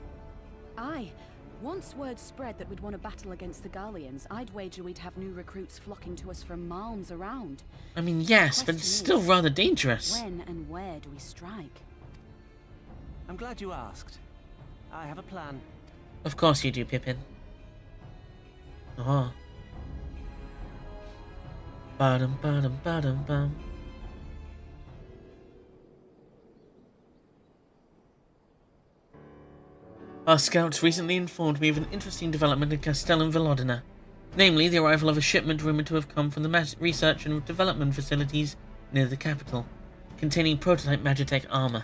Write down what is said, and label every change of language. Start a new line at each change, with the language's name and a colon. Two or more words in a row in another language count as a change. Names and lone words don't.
English: Once word spread that we'd won a battle against the Garleans, I'd wager we'd have new recruits flocking to us from malms around. I mean, yes, but it's still rather dangerous. When and where do we strike? I'm glad you asked. I have a plan. Of course you do, Pippin. Oh. Ba-dum, ba-dum, ba-dum, bum. Our scouts recently informed me of an interesting development in Castellum Velodina, namely the arrival of a shipment rumoured to have come from the research and development facilities near the capital, containing prototype Magitech armour.